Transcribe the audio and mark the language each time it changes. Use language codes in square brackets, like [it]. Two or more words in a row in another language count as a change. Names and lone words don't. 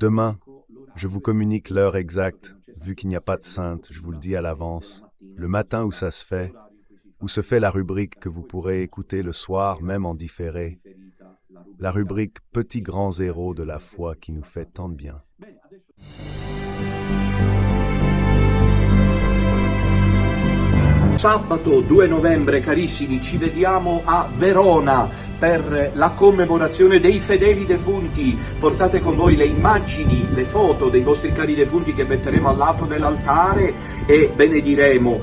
[fr] Donc demain, Je vous communique l'heure exacte, vu qu'il n'y a pas de sainte, je vous le dis à l'avance, le matin où ça se fait, où se fait la rubrique que vous pourrez écouter le soir, même en différé, la rubrique Petit grand zéro de la foi qui nous fait tant de bien. [it] Sabato 2 novembre, carissimi, ci vediamo a Verona per la commemorazione dei fedeli defunti. Portate con voi le immagini, le foto dei vostri cari defunti che metteremo al lato dell'altare e benediremo.